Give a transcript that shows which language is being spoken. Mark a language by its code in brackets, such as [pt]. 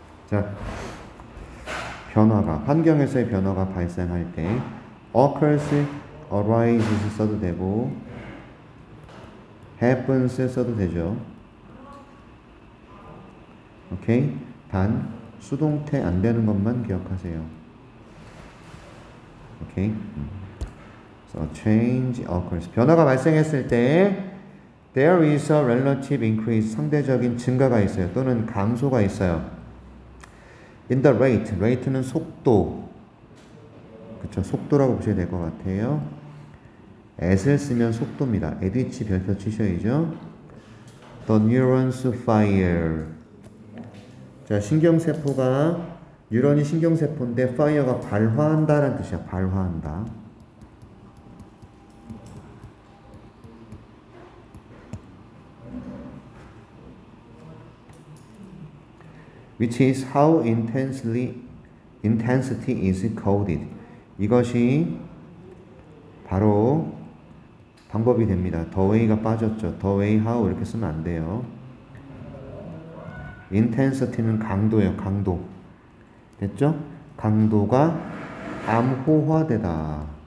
[ko] 자, 변화가, 환경에서의 변화가 발생할 때 occurs, arises 써도 되고 happens 써도 되죠. 오케이? 단 수동태 안 되는 것만 기억하세요. [en] 오케이? So change occurs. [ko] 변화가 발생했을 때 [en] there is a relative increase. [ko] 상대적인 증가가 있어요. 또는 감소가 있어요. [en] In the rate. [ko] rate는 속도. 그쵸? 속도라고 보셔야 될 것 같아요. at을 쓰면 속도입니다. at which 별표 치셔야죠. [en] The neurons fire. [ko] 자, 신경세포가 뉴런이 신경세포인데 fire가 발화한다라는 뜻이야. 발화한다. [en] which is how intensity is coded. [ko] 이것이 바로 방법이 됩니다. the way가 빠졌죠. [en] the way how [ko] 이렇게 쓰면 안 돼요. intensity는 강도예요. 강도. 됐죠? 강도가 암호화되다.